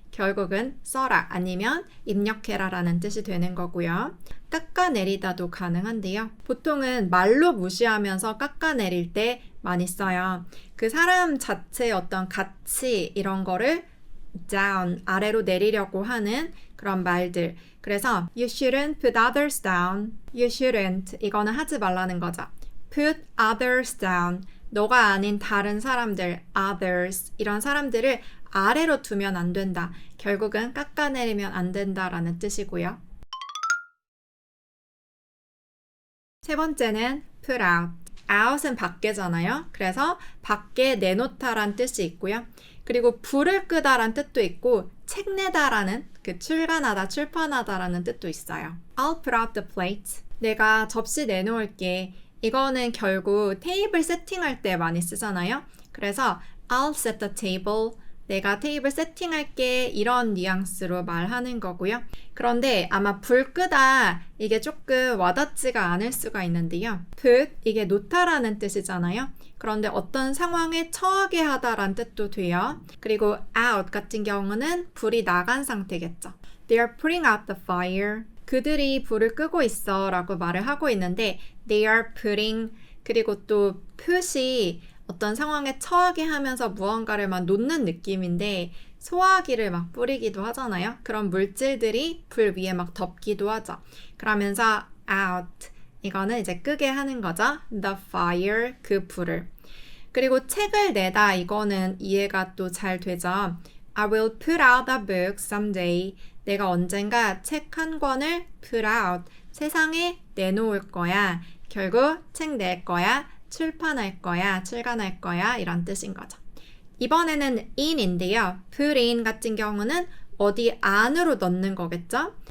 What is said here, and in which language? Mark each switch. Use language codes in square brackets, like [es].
[ko] 결국은 써라 아니면 입력해라 라는 뜻이 되는 거고요. 깎아내리다도 가능한데요. 보통은 말로 무시하면서 깎아내릴 때 많이 써요. 그 사람 자체의 어떤 가치 이런 거를 down, 아래로 내리려고 하는 그런 말들. [en] 그래서 you shouldn't put others down. You shouldn't. [ko] 이거는 하지 말라는 거죠. [en] put others down. [ko] 너가 아닌 다른 사람들, others. 이런 사람들을 아래로 두면 안 된다. 결국은 깎아내리면 안 된다라는 뜻이고요. 세 번째는 put out. out은 밖에잖아요. 그래서 밖에 내놓다란 뜻이 있고요. 그리고 불을 끄다란 뜻도 있고 책 내다라는 그 출간하다, 출판하다라는 뜻도 있어요. [en] I'll put out the plate. [ko] 내가 접시 내놓을게. 이거는 결국 테이블 세팅할 때 많이 쓰잖아요. [en] 그래서 I'll set the table. [ko] 내가 테이블 세팅할게 이런 뉘앙스로 말하는 거고요. 그런데 아마 불 끄다 이게 조금 와닿지가 않을 수가 있는데요. put 이게 놓다라는 뜻이잖아요. 그런데 어떤 상황에 처하게 하다란 뜻도 돼요. 그리고 out 같은 경우는 불이 나간 상태겠죠. [en] They are putting out the fire. [ko] 그들이 불을 끄고 있어 라고 말을 하고 있는데 [en] they are putting [ko] 그리고 또 put이 어떤 상황에 처하게 하면서 무언가를 막 놓는 느낌인데 소화기를 막 뿌리기도 하잖아요. 그런 물질들이 불 위에 막 덮기도 하죠. 그러면서 out 이거는 이제 끄게 하는 거죠. The fire 그 불을. 그리고 책을 내다 이거는 이해가 또 잘 되죠. [en] I will put out a book someday. [ko] 내가 언젠가 책 한 권을 put out 세상에 내놓을 거야. 결국 책 낼 거야. 출판할 거야, 출간할 거야 이런 뜻인 거죠. 이번에는 in인데요. put in 같은 경우는 어디 안으로 넣는 거겠죠?